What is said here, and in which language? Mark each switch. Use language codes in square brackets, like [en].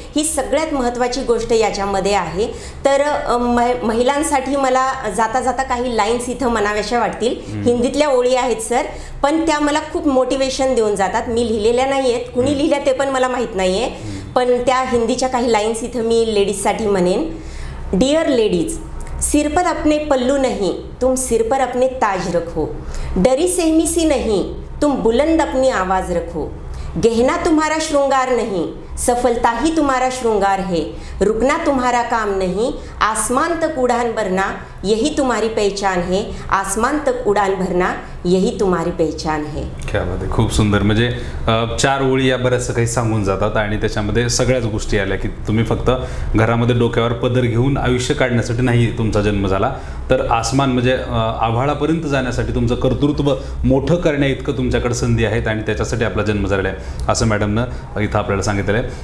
[mr] ही सगळ्यात महत्त्वाची गोष्ट याच्यामध्ये आहे. तर महिलांसाठी मला जाता जाता काही लाईन्स इथं म्हणाव्याशा वाटतील. हिंदीतल्या ओळी आहेत सर, पण त्या मला खूप मोटिवेशन देऊन जातात. मी लिहिलेल्या नाही आहेत, कुणी लिहिल्या ते पण मला माहीत नाही आहे, पण त्या हिंदीच्या काही लाईन्स इथं मी लेडीजसाठी म्हणेन. [en] dear ladies, [hi] सिर पर अपने पल्लू नहीं, तुम सिर पर अपने ताज रखो. डरी सहमी सी नहीं, तुम बुलंद अपनी आवाज़ रखो. गहना तुम्हारा श्रृंगार नहीं, सफलता ही तुम्हारा श्रृंगार है. रुकना तुम्हारा काम नहीं, आसमान तक उड़ान भरना यही तुम्हारी पहचान है. आसमान तक उड़ान भरना यही तुम्हारी पहचान है. क्या बात [mr] आहे, खूप सुंदर. म्हणजे 4 ओळी या बऱ्याचसं काही सांगून जातात आणि त्याच्यामध्ये सगळ्याच गोष्टी आल्या की तुम्ही फक्त घरामध्ये डोक्यावर पदर घेऊन आयुष्य काढण्यासाठी नाही तुमचा जन्म झाला, तर आसमान म्हणजे आभाळापर्यंत जाण्यासाठी तुमचं कर्तृत्व मोठं करण्या इतकं तुमच्याकडे संधी आहेत आणि त्याच्यासाठी आपला जन्म झालेला आहे असं मॅडमनं इथं आपल्याला सांगितलेलं आहे.